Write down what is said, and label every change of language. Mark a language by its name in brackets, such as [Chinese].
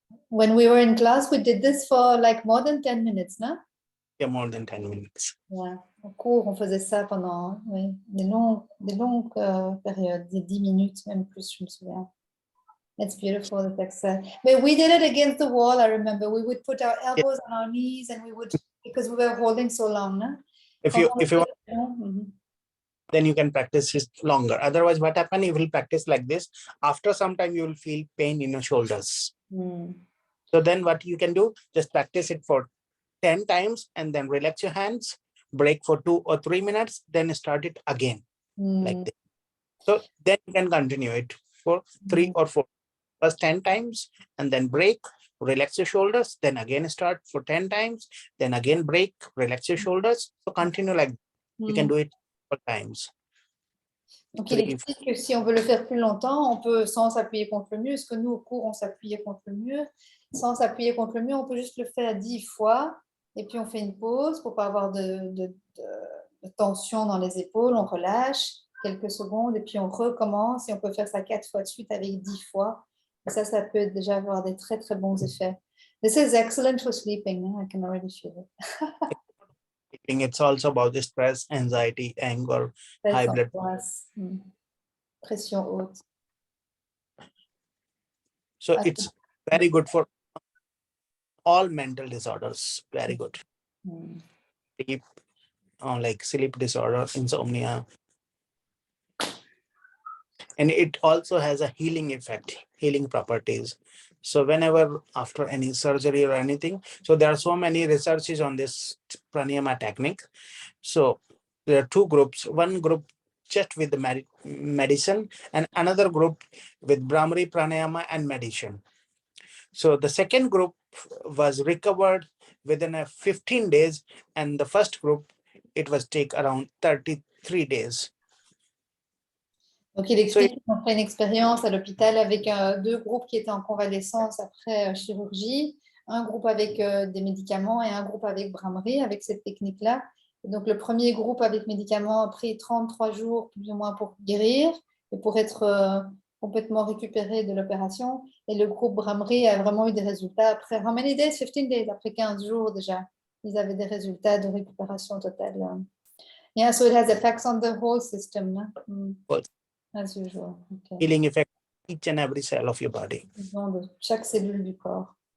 [English] When we were in class, we did this for like more than 10 minutes, no? Yeah, more than 10 minutes. Yeah. [French] Au cours, on faisait ça pendant des longues périodes, des 10 minutes, même plus, je me souviens. [English] It's beautiful, the exercise. But we did it against the wall, I remember. We would put our elbows on our knees and we would, because we were holding so long, no? If you want, then you can practice it longer. Otherwise, what happens, you will practice like this. After some time, you will feel pain in your shoulders. So then what you can do, just practice it for 10 times and then relax your hands, break for 2 or 3 minutes, then start it again like this. So then you can continue it for 3 or 4. First 10 times and then break, relax your shoulders, then again start for 10 times, then again break, relax your shoulders. So continue like that. You can do it 4 times. [French] Donc, il explique que si on veut le faire plus longtemps, on peut sans s'appuyer contre le mur. Parce que nous, au cours, on s'appuyait contre le mur. Sans s'appuyer contre le mur, on peut juste le faire 10 fois. Et puis, on fait une pause pour ne pas avoir de tension dans les épaules. On relâche quelques secondes et puis on recommence. Et on peut faire ça 4 fois de suite avec 10 fois. Et ça peut déjà avoir des très, très bons effets. [English] This is excellent for sleeping. I can already feel it. It's also about the stress, anxiety, anger, high blood pressure. [French] Pression haute. [English] So it's very good for all mental disorders. Very good. Sleep, like sleep disorder, insomnia. And it also has a healing effect, healing properties. So whenever after any surgery or anything, so there are so many researches on this pranayama technique. So there are 2 groups, one group just with the medicine and another group with Brahmari, pranayama and medicine. So the second group was recovered within 15 days and the first group, it was take around 33 days. [French] Donc, il explique qu'ils ont fait une expérience à l'hôpital avec 2 groupes qui étaient en convalescence après chirurgie. un groupe avec des médicaments et un groupe avec Brahmari, avec cette technique-là. Donc, le premier groupe avec médicaments a pris 33 jours plus ou moins pour guérir et pour être complètement récupéré de l'opération. Et le groupe Brahmari a vraiment eu des résultats après, [English] how many days? 15 days, [French] après 15 jours déjà. Ils avaient des résultats de récupération totale. [English] Yeah, so it has effects on the whole system. As usual. Okay. Healing effect each and every cell of your body. [French] De chaque cellule du corps.